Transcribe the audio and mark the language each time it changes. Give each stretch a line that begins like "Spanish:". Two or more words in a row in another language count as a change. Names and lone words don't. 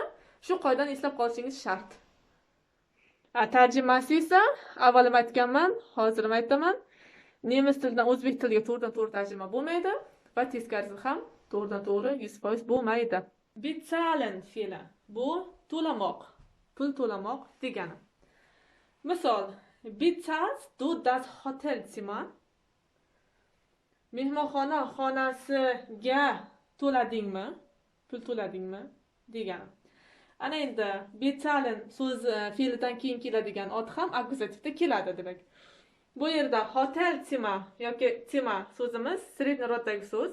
Uzbek: Shu qoidani eslab qolishingiz shart. Tarjimasi esa avvalim aytganman, hozirim aytaman. Nemis tilidan o'zbek tiliga to'g'ridan-to'g'ri tarjima bo'lmaydi va teskarisi ham to'g'ridan-to'g'ri 100% bo'lmaydi. Bezahlen fe'li bu to'lamoq, pul to'lamoq degani. Misol,
German: bezahlst du das Hotelzimmer?
Uzbek: Mehmonxona xonasiga to'ladingmi? Pul to'ladingmi degani. Ana endi bezahlen so'z fe'lidan keyin keladigan ot ham akkuzativda keladi demak. Bu yerda Hotelzimmer yoki zimmer so'zimiz sredniy roddagi so'z.